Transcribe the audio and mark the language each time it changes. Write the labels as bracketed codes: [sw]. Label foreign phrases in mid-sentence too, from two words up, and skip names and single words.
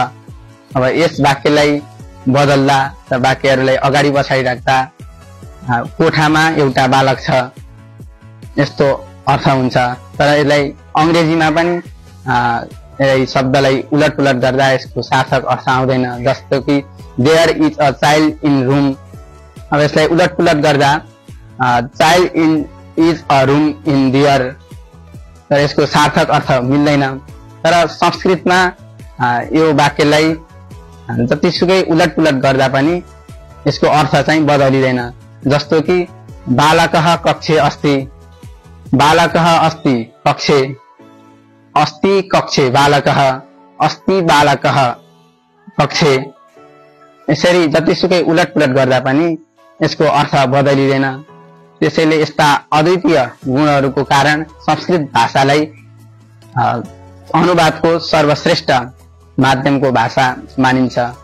[ne] अब यस वाक्यलाई बदल्दा र वाक्यहरूलाई अगाडि पछाडि राख्दा कोठामा एउटा बालक छ यस्तो अर्थ हुन्छ। तर यसलाई अंग्रेजीमा पनि शब्दलाई उलट पुलट गर्दा यसको सार्थक अर्थ आउँदैन। जस्तो कि [en] there is a child in room. [ne] अब यसलाई उलट पुलट गर्दा [en] child in is a room in there, [ne] तर यसको सार्थक अर्थ मिल्दैन। तर संस्कृतमा यो वाक्यलाई जतिसुकै उलट पुलट गर्दा पनि यसको अर्थ चाहिँ बदलिँदैन। जस्तो कि [sa] बालकः कक्षे अस्ति, बालकः अस्ति कक्षे, अस्ति कक्षे बालकः, अस्ति बालकः कक्षे। [ne] यसरी जतिसुकै उलट पुलट गर्दा पनि यसको अर्थ बदलिँदैन। त्यसैले यस्ता अद्वितीय गुणहरूको कारण संस्कृत भाषालाई अनुवादको सर्वश्रेष्ठ माध्यमको भाषा मानिन्छ।